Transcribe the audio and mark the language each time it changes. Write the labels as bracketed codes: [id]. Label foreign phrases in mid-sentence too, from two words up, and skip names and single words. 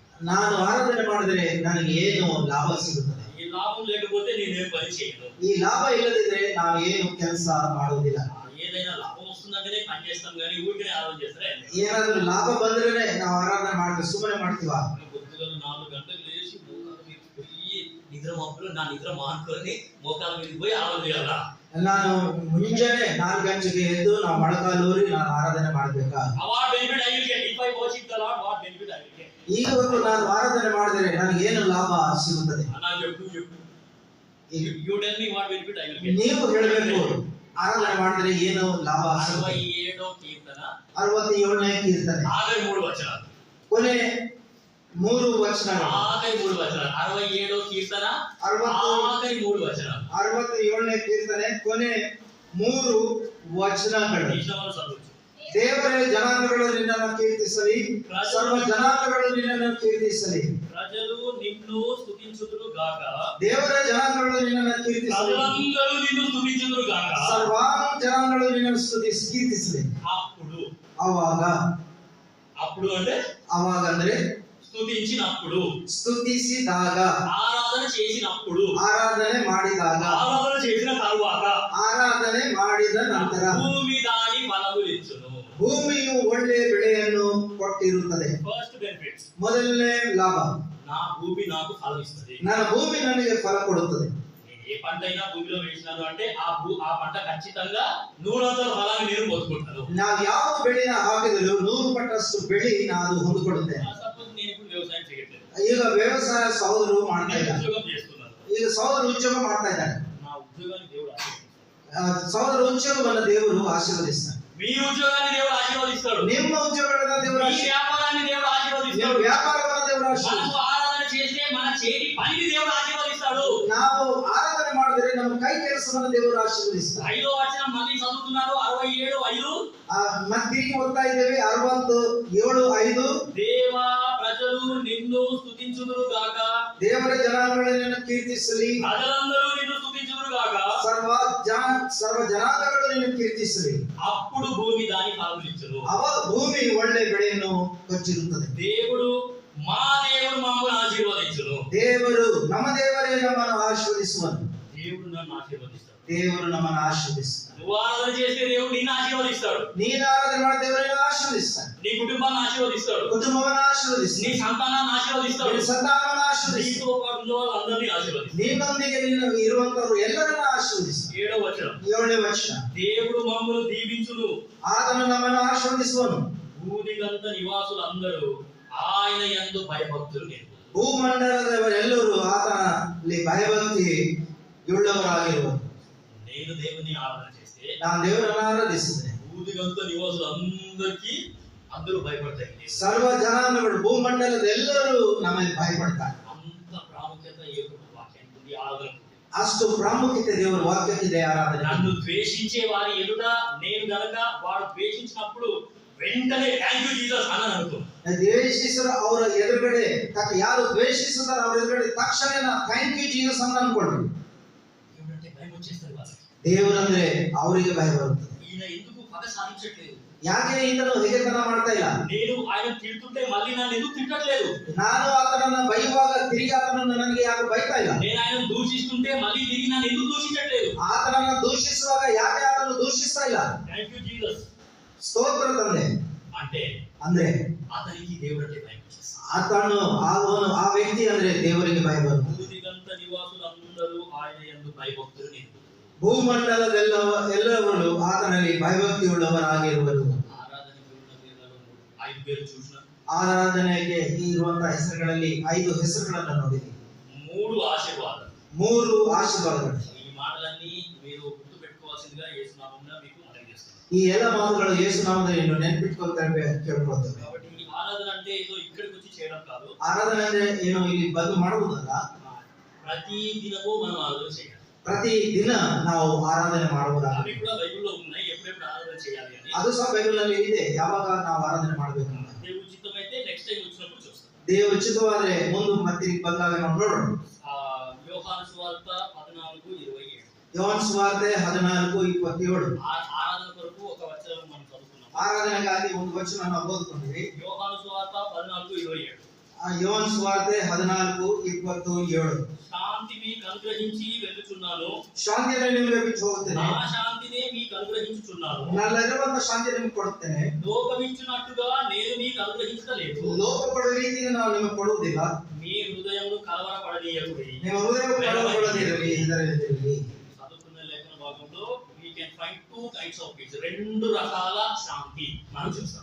[kn] ನಾನು ಆರಾಧನೆ ಮಾಡಿದ್ರೆ ನನಗೆ ಏನು ಲಾಭ ಸಿಗುತ್ತದೆ? [te] ఈ లాభం లేకపోతే నేనేం పని చేయను. [kn] ಈ ಲಾಭ ಇಲ್ಲದಿದ್ರೆ ನಾವು ಏನು ಕೆಲಸ ಮಾಡುವುದಿಲ್ಲ. [te] ఏదైనా లాభం వస్తుంది వస్తుందంటేనే పని చేస్తాం కానీ ఊరికే ఆరాధన చేస్తారా? [kn] ಏನಾದ್ರೂ ಲಾಭ ಬಂದ್ರೆ ನಾವು ಆರಾಧನೆ ಮಾಡ್ತೀವಿ, ಸುಮ್ಮನೆ ಮಾಡ್ತೀವ? [te] పొద్దుగల 4 గంటలకు లేచి మోకాళ్ళ మీద పోయి నిద్ర మాపులు నా నిద్ర మానుకొని మోకాళ్ళ మీద పోయి ఆరాధన చేయాలా? [kn] ನಾನು ಮುಂಜಾನೆ 4 ಗಂಟೆಗೆ ಎದ್ದು ನಾವು ಮೊಳಕಾಲೂರಿ ನಾನು ಆರಾಧನೆ ಮಾಡ್ಬೇಕಾ? [en] What benefit I will get if I worship the Lord? What benefit I will get? [kn] ಈಗವರೆಗೂ ನಾನು ಆರಾಧನೆ ಮಾಡಿದರೆ ನನಗೆ ಏನು ಲಾಭ ಸಿಗುತ್ತದೆ? [en] You tell me what benefit I will get. [kn] ನೀವು ಹೇಳಬೇಕು, ಆರಾಧನೆ ಮಾಡಿದರೆ ಏನು ಲಾಭ ಸಿಗುತ್ತದೆ? [te] 67వ కీర్తన [kn] 67ನೇ ಕೀರ್ತನೆ [te] 63 వచనాలు. [kn] ಕೊನೆ 3 ವಚನಗಳು. [te] 63 వచనాలు. 67వ కీర్తన 63 వచనాలు. [kn] 67ನೇ ಕೀರ್ತನೆ ಕೊನೆ 3 ವಚನಗಳು. ದೇವರೇ ಜನಾಂಗಗಳು ನಿನ್ನನ್ನು ಕೀರ್ತಿಸಲಿ, ಸರ್ವ ಜನಾಂಗಗಳು ನಿನ್ನನ್ನು ಕೀರ್ತಿಸಲಿ. [te] ಪ್ರಜలు నిన్ను స్తుతించుదురు గాక. [kn] ದೇವರೇ ಜನಾಂಗಗಳು ನಿನ್ನನ್ನು ಕೀರ್ತಿಸಲಿ, [te] ప్రజలందరూ నిన్ను స్తుతించుదురు గాక. [kn] ಸರ್ವ ಜನಾಂಗಗಳು ನಿನ್ನನ್ನು ಕೀರ್ತಿಸಲಿ. [te] అప్పుడు [kn] ಅವಾಗ, [te] అప్పుడు అంటే [kn] ಅವಾಗ ಅಂದ್ರೆ [te] స్తుతించినప్పుడు, [kn] స్తుతిಸಿದಾಗ, [te] ఆరాధన చేసినప్పుడు, [kn] ಆರಾಧನೆ ಮಾಡಿದಾಗ, [te] ఆరాధన చేసిన తరువాత, [kn] ಆರಾಧನೆ ಮಾಡಿದ ನಂತರ [te] భూమి దాని ఫలములిచ్చును. [kn] ಭೂಮಿಯು ಒಳ್ಳೆಯ ಬೆಳೆಯನ್ನು ಕೊಟ್ಟಿರುತ್ತದೆ. [en] First benefits. [kn] ಮೊದಲನೇ ಲಾಭ, [te] నా భూమి నాకు ఫలం ఇస్తుంది. [kn] ನನ್ನ ಭೂಮಿ ನನಗೆ ಫಲ ಕೊಡುತ್ತದೆ. [te] నేను ఏ పంట అయినా భూమిలో వేసినాను అంటే ఆ పంట ఖచ్చితంగా 100 ఫలాన్ని నేను పొందుకుంటాను. [kn] ನಾವು ಯಾವ ಬೆಳೆನ ಹಾಕಿದರೂ 100 ಪಟ್ಟಷ್ಟು ಬೆಳೆ ನಾನು ಹೊಂದಿಕೊಳ್ಳುತ್ತೇನೆ. [te] సపోజ్ నేను ఇప్పుడు వ్యవసాయం చేయట్లేదు, [kn] ಈಗ ವ್ಯವಸಾಯ ಸಹೋದರರು ಮಾಡ್ತಾ ಇದ್ದಾರೆ, [te] ఉద్యోగం చేస్తున్నాను. [kn] ಈಗ ಸಹೋದರ ಉದ್ಯೋಗ ಮಾಡ್ತಾ ಇದ್ದಾರೆ. [te] నా ఉద్యోగాన్ని దేవుడు ఆశీర్వదిస్తాడు. [kn] ಸಹೋದರ ಉದ್ಯೋಗವನ್ನು ದೇವರು ಆಶೀರ್ವದಿಸ್ತಾರೆ. [te] మీ ఉద్యోగాన్ని దేవుడు ఆశీర్వదిస్తాడు. [kn] ನಿಮ್ಮ ಉದ್ಯೋಗಗಳನ್ನು ದೇವರು [te] మీ వ్యాపారాన్ని దేవుడు ఆశీర్వదిస్తాడు. [kn] ವ್ಯಾಪಾರವನ್ನು ದೇವರು [te] మనము [kn] ಆಶೀರ್ವದಿಸ್ತಾರೆ. [te] ఆరాధన చేస్తే మన చేతి పనిని దేవుడు ఆశీర్వదిస్తాడు. [kn] ನಾವು ಆರಾಧನೆ ಮಾಡಿದರೆ ನಮ್ಮ ಕೈ ಕೆಲಸವನ್ನು ದೇವರು ಆಶೀರ್ವದಿಸ್ತಾರೆ. [te] 5వ వచనం మళ్ళీ చదువుతున్నారు. 67:5. [kn] ಮತ್ತೆ ತಿರುಗಿ ಓದ್ತಾ ಇದ್ದೇವೆ. 67:5. [te] దేవా ప్రజలు నిన్ను స్తుతించుదురు గాక. [kn] ದೇವರ ಜನಾಂಗಗಳನ್ನು ಕೀರ್ತಿಸಲಿ, [te] ప్రజలందరూ నిన్ను స్తుతించుదురు గాక. [kn] ಸರ್ವ ಜನಾಂಗಗಳು ನಿನ್ನನ್ನು ಕೀರ್ತಿಸಲಿ. [te] అప్పుడు భూమి దాని ఫలములిచ్చును. [kn] ಅವಾಗ ಭೂಮಿ ಒಳ್ಳೆ ಬೆಳೆಯನ್ನು ಕೊಚ್ಚಿರುತ್ತದೆ. [te] దేవుడు మమ్మల్ని ఆశీర్వదించును. [kn] ದೇವರು ನಮ್ಮ ದೇವರೇ ನಮ್ಮನ್ನು ಆಶೀರ್ವದಿಸುವನು. [te] దేవుడు నన్ను ఆశీర్వదిస్తాడు. [kn] ದೇವರು ನಮ್ಮನ್ನು ಆಶೀರ್ವದಿಸ್ತಾನೆ. [te] నువ్వు ఆరాధన చేస్తే దేవుడు నిన్ను ఆశీర్వదిస్తాడు. [kn] ನೀನು ಆರಾಧನೆ ಮಾಡಿ ದೇವರನ್ನು ಆಶೀರ್ವದಿಸ್ತಾನೆ. [te] నీ కుటుంబాన్ని ఆశీర్వదిస్తాడు. [kn] ಕುಟುಂಬವನ್ನು [te] నీ [kn] ಆಶೀರ್ವದಿಸ್ತಾನೆ. [te] సంతానాన్ని ఆశీర్వదిస్తాడు. [kn] ನಿನ್ನ ಸಂತಾನವನ್ನು ಆಶೀರ್ವದಿಸ್ತಾನೆ. [te] నీతో పాటు ఉన్న వాళ్ళందరినీ ఆశీర్వదిస్తాడు. [kn] ನಿನ್ನೊಂದಿಗೆ ಇರುವಂತವರು ಎಲ್ಲರನ್ನ ಆಶೀರ್ವದಿಸ್ತಾನೆ. [te] 7వ వచనం. [kn] 7ನೇ ವಚನ. [te] దేవుడు మమ్మల్ని దీవించును. [kn] ಆತನು ನಮ್ಮನ್ನು ಆಶೀರ್ವದಿಸುವನು. [te] భూమిగంత నివాసులందరూ ఆయన యందు భయభక్తులు నేర్పు. [kn] ಭೂಮಂಡಲದವರೆಲ್ಲರೂ ಆತನಲ್ಲಿ ಭಯಭಕ್ತಿ ಉಳ್ಳವರಾಗಿರುವರು. [te] నేను దేవుని ఆరాధన చేస్తే, [kn] ನಾನು ದೇವರನ್ನು ಆರಾಧಿಸಿದೆ, [te] భూమిగంత నివాసులందరికీ అందరూ భయపడతారు. [kn] ಸರ್ವ ಜನಾಂಗಗಳು ಭೂಮಂಡಲದ ಎಲ್ಲರೂ ನಮಗೆ ಭಯಪಡ್ತಾರೆ. [te] అంత ప్రాముఖ్యత ఈ వాక్యానికి ఉంది, ఆరాధన. [kn] ಅಷ್ಟು ಪ್ರಾಮುಖ್ಯತೆ ದೇವರ ವಾಕ್ಯಕ್ಕಿದೆ ಆರಾಧನೆ. [te] నన్ను ద్వేషించే వారి ఎదుట నేను గనక వాడు ద్వేషించినప్పుడు వెంటనే [en] thank you Jesus [te] అని అనుకో. [kn] ದ್ವೇಷಿಸರ ಅವರ ಎದುರುಗಡೆ ಯಾರು ದ್ವೇಷಿಸುತ್ತಾರೆ ಅವರ ಎದುರುಗಡೆ ತಕ್ಷಣ [en] thank you Jesus [kn] ಅಂತ ಅನ್ಕೊಳ್ರಿ. [te] దేవుడంటే భయం వచ్చేస్తుంది వాళ్ళకి. [kn] ದೇವರಂದ್ರೆ ಅವರಿಗೆ ಭಯ ಬರುತ್ತದೆ. [te] ఈయన ఎందుకు పగ సాధించట్లేదు? [kn] ಯಾಕೆ ಈತನು ಹೇಗೆತನ ಮಾಡ್ತಾ ಇಲ್ಲ? [te] నేను ఆయన తిడుతుంటే మళ్ళీ నన్ను ఎందుకు తిట్టట్లేదు? [kn] ನಾನು ಆತನನ್ನ ಬೈಯುವಾಗ ತಿರುಗಿ ಆತನನ್ನು ನನಗೆ ಯಾರು ಬೈತಾ ಇಲ್ಲ. [te] నేను ఆయన దూషిస్తుంటే మళ్ళీ తిరిగి నన్ను ఎందుకు దూషించట్లేదు? [kn] ಆತನನ್ನ ದೂಷಿಸುವಾಗ ಯಾಕೆ ಆತನು ದೂಷಿಸ್ತಾ ಇಲ್ಲ? [en] Thank you Jesus. [kn] ಸ್ತೋತ್ರ ತಂದೆ [te] అంటే [kn] ಅಂದ್ರೆ [te] అతనికి దేవుడంటే భయం వచ్చేస్తుంది. [kn] ಆತನು ಆ ವ್ಯಕ್ತಿ ಅಂದ್ರೆ ದೇವರಿಗೆ ಭಯ ಬರುತ್ತದೆ. [te] భూమిగంత నివాసులందరూ ఆయన యందు భయభక్తులు నేర్పు. [kn] ಭೂಮಂಡಲದೆಲ್ಲವರು ಆತನಲ್ಲಿ ಭಯಭಕ್ತಿ ಉಳ್ಳವರಾಗಿರುವರು. [te] ఆరాధనకు ఉన్న పేర్లలో 5 పేర్లు చూసినా, [kn] ಆರಾಧನೆಗೆ ಇರುವಂತಹ ಹೆಸರುಗಳಲ್ಲಿ 5 ಹೆಸರುಗಳನ್ನು ನೋಡಿದೆ. [te] 3 ఆశీర్వాదాలు. [kn] 3 ಆಶೀರ್ವಾದಗಳು. [te] ఈ మాటలన్నీ మీరు గుర్తు పెట్టుకోవాల్సిందిగా యేసునామమున మీకు మనవి చేస్తున్నాను. [kn] ಈ ಎಲ್ಲ ಮಾತುಗಳು ಯೇಸು ನಾಮದಲ್ಲಿ ನೆನಪಿಟ್ಕೊಳ್ತೇವೆ, ಕೇಳ್ಕೊಳ್ತೇವೆ. [te] కాబట్టి ఈ ఆరాధన అంటే ఏదో ఇక్కడికి వచ్చి చేయడం కాదు. [kn] ಆರಾಧನೆ ಅಂದ್ರೆ ಏನು ಇಲ್ಲಿ ಬಂದು ಮಾಡುವುದಲ್ಲ. [te] ప్రతి దినము మనం ఆరాధన చేయాలి. [kn] ಪ್ರತಿ ದಿನ ನಾವು ಆರಾಧನೆ [te] అవి [kn] ಮಾಡುವುದಾಗಿದೆ. [te] కూడా బైబిల్లో ఉన్నాయి, ఎప్పుడెప్పుడు ఆరాధన చేయాలి అని. [kn] ಅದು ಸಹ ಬೈಬಲ್ನಲ್ಲಿ ಇದೆ, ಯಾವಾಗ ನಾವು ಆರಾಧನೆ ಮಾಡಬೇಕು ಅಂತ. [te] దేవుడి చిత్తమైతే [en] next time [te] వచ్చినప్పుడు చూస్తాం. [kn] ದೇವರು ಉಚಿತವಾದ್ರೆ ಮುಂದೆ ಮತ್ತೆ ಬಂದಾಗ ನಾವು ನೋಡೋಣ. [te] యోహాను సువార్త 14:27. [kn] ಯೋಹಾನ ಸುವಾರ್ತೆ 14:27. [te] ఆరాధన కొరకు ఒక వచనం మనం చదువుకున్నాం. [kn] ಆರಾಧನೆಗಾಗಿ ಒಂದು ವಚನ ನಾವು ಓದ್ಕೊಂಡಿವಿ. [te] యోహాను సువార్త 14:27. [kn] ಯೋಹಾನ ಸುವಾರ್ತೆ 14:27. [te] శాంతి మీకు అనుగ్రహించి వెళ్ళుచున్నాను, [kn] ಶಾಂತಿಯನ್ನು ನಿಮಗೆ ಬಿಟ್ಟು ಹೋಗುತ್ತೇನೆ, [te] నా శాంతినే మీకు అనుగ్రహించుచున్నాను. [kn] ನನ್ನಲ್ಲಿರುವಂತ ಶಾಂತಿ ನಿಮಗೆ ಕೊಡುತ್ತೇನೆ. [te] లోకమిచ్చునట్టుగా నేను మీకు అనుగ్రహించలేదు. [kn] ಲೋಕ ಕೊಡುವ ರೀತಿಗೆ ನಾನು ನಿಮಗೆ ಕೊಡುವುದಿಲ್ಲ. [te] మీ హృదయమును కలవరపడనీయకుడి. [kn] ನಿಮ್ಮ ಹೃದಯವು ಕಳವಳಗೊಳ್ಳದಿರಲಿ, ಹೆದರದಿರಲಿ. [te] చదువుకున్న లేఖన భాగంలో [en] we can find two kinds of peace. [te] రెండు రకాల శాంతి మనం చూస్తాం.